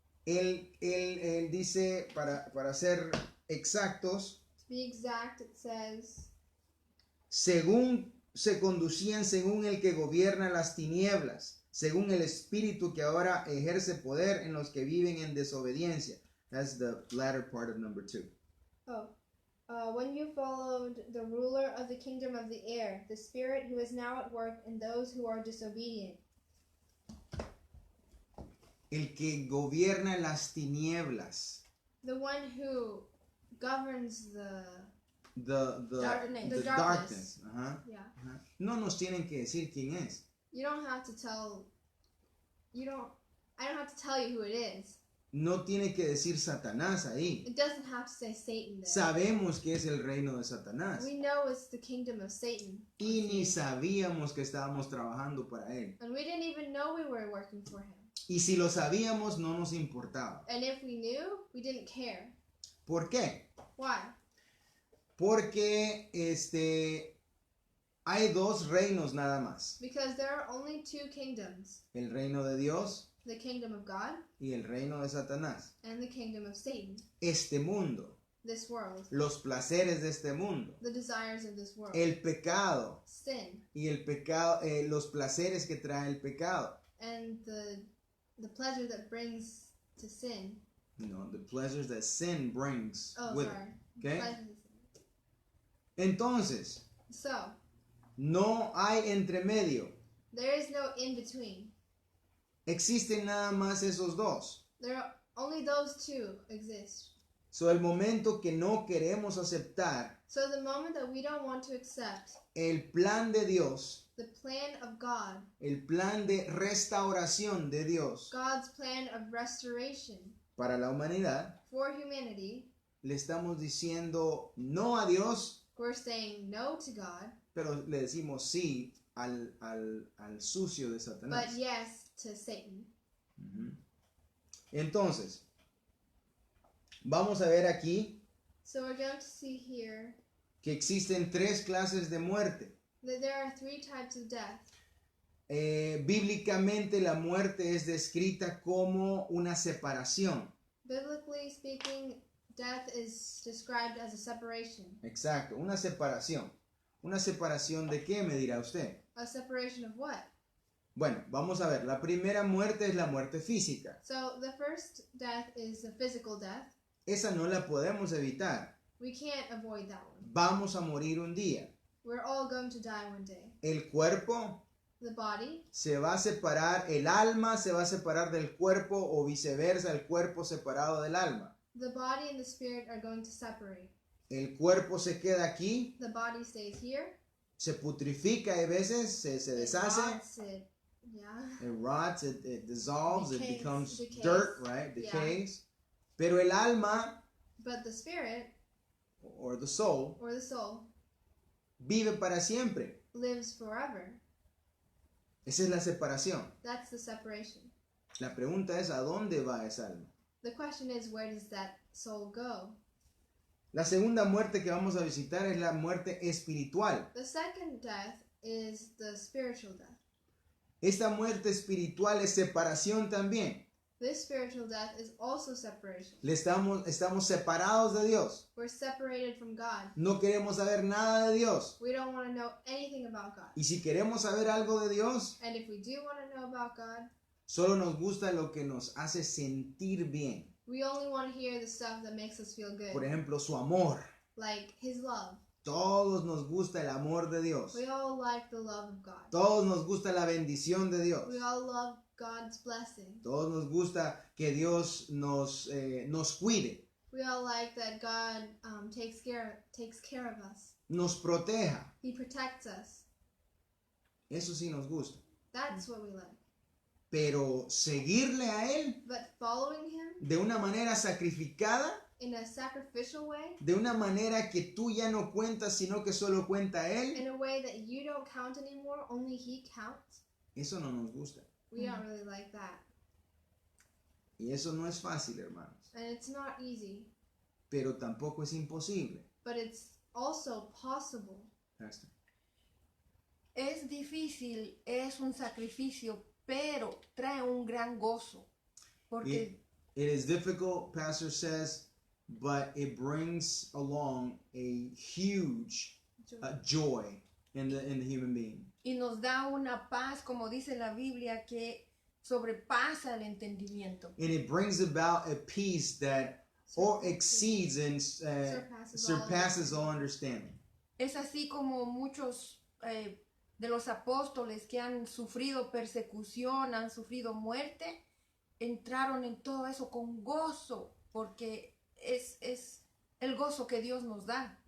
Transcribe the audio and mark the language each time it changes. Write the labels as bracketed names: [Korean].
[Spanish] Él dice, para ser exactos, [English] to be exact, it says, [Spanish] según se conducían según el que gobierna las tinieblas, según el espíritu que ahora ejerce poder en los que viven en desobediencia. [English] That's the latter part of number 2. when you followed the ruler of the kingdom of the air, the spirit who is now at work in those who are disobedient. [Spanish] El que gobierna las tinieblas. [English] The one who governs the Darkness. The darkness. Ajá, yeah. ajá. [Spanish] No nos tienen que decir quién es. [English] You don't have to tell. I don't have to tell you who it is. [Spanish] No tiene que decir Satanás ahí. [English] It doesn't have to say Satan there. [Spanish] Sabemos que es el reino de Satanás. [English] We know it's the kingdom of Satan, [Spanish] Y ni sabíamos que estábamos trabajando para él. [English] and we didn't even know we were working for him. [Spanish] Y si lo sabíamos, no nos importaba. [English] And if we knew, we didn't care. [Spanish] ¿Por qué? [English] Why? [Spanish] Porque hay dos reinos nada más. [English] Because there are only two kingdoms: [Spanish] El reino de Dios [English] the kingdom of God [Spanish] y el reino de Satanás. [English] and the kingdom of Satan. [Spanish] Este mundo, [English] This world, [Spanish] los placeres de este mundo, [English] the desires of this world, [Spanish] el pecado [English] sin, [Spanish] y el pecado, los placeres que trae el pecado. [English] and the pleasure that brings to sin. No, the pleasures that sin brings Oh, with sorry. it. Okay? Pleasures. [Spanish] Entonces, [English] So, [Spanish] no hay entre medio. [English] there is no in between. [Spanish] Existen nada más esos dos. [English] There are only those two exist. [Spanish] So, el momento que no queremos aceptar [English] So the moment that we don't want to accept [Spanish] el plan de Dios, [English] the plan of God, [Spanish] el plan de restauración de Dios [English] God's plan of restoration [Spanish] para la humanidad, [English] for humanity, [Spanish] le estamos diciendo no a Dios, [English] we're saying no to God, [Spanish] pero le decimos sí al sucio de Satanás. [English] but yes to Satan. Ujú. [Spanish] Entonces, vamos a ver aquí [English] So we're going to see here [Spanish] que existen tres clases de muerte. [English] that there are three types of death. [Spanish] Bíblicamente la muerte es descrita como una separación. [English] Biblically speaking, death is described as a separation. [Spanish] Exacto, una separación. ¿Una separación de qué, me dirá usted? [English] A separation of what? [Spanish] Bueno, vamos a ver. La primera muerte es la muerte física. [English] So the first death is the physical death. [Spanish] Esa no la podemos evitar. [English] We can't avoid that one. [Spanish] Vamos a morir un día. [English] We're all going to die one day. [Spanish] El cuerpo [English] the body, [Spanish] se va a separar, el alma se va a separar del cuerpo o viceversa, el cuerpo separado del alma. [English] the body and the spirit are going to separate. [Spanish] El cuerpo se queda aquí, [English] The body stays here. [Spanish] se putrifica a veces, se [English] It [Spanish] deshace, [English] rots, yeah. it rots, it dissolves, it Decays. becomes Decays. dirt, right? Yeah. Decays. [Spanish] Pero el alma [English] But the spirit or the soul or the soul [Spanish] vive para siempre. [English] lives forever. [Spanish] Esa es la separación. [English] That's the separation. [Spanish] La pregunta es, ¿a dónde va esa alma? [English] The question is, where does that soul go? [Spanish] La segunda muerte que vamos a visitar es la muerte espiritual. [English] The second death is the spiritual death. [Spanish] Esta muerte espiritual es separación también. [English] This spiritual death is also separation. [Spanish] Estamos separados de Dios. [English] We're separated from God. [Spanish] No queremos saber nada de Dios. [English] We don't want to know anything about God. [Spanish] Y si queremos saber algo de Dios, [English] And if we do want to know about God, [Spanish] solo nos gusta lo que nos hace sentir bien. [English] we only want to hear the stuff that makes us feel good. [Spanish] Por ejemplo, su amor. [English] Like His love. [Spanish] Todos nos gusta el amor de Dios. [English] We all like the love of God. [Spanish] Todos nos gusta la bendición de Dios. [English] We all love God's blessing. [Spanish] Todos nos gusta que Dios nos cuide, [English] We all like that God takes care of us. [Spanish] nos proteja. [English] He protects us. [Spanish] Eso sí nos gusta. [English] That's what we like. [Spanish] Pero seguirle a Él [English] But following Him [Spanish] de una manera sacrificada, [English] in a sacrificial way, [Spanish] de una manera que tú ya no cuentas, sino que solo cuenta Él, [English] in a way that you don't count anymore, only He counts, [Spanish] eso no nos gusta. [English] we don't really like that. [Spanish] Y eso no es fácil, hermanos. [English] And it's not easy, [Spanish] Pero tampoco es imposible. [English] but it's also possible. [Spanish] Pastor. Es difícil, es un sacrificio, pero trae un gran gozo. Porque [English] It is difficult, Pastor says, but it brings along a huge joy in the human being. [Spanish] y nos da una paz, como dice la Biblia, que sobrepasa el entendimiento. [English] And it brings about a peace that or exceeds and surpasses all understanding. [Spanish] Es así como muchos de los apóstoles que han sufrido persecución, han sufrido muerte, entraron en todo eso con gozo, porque es el gozo que Dios nos da.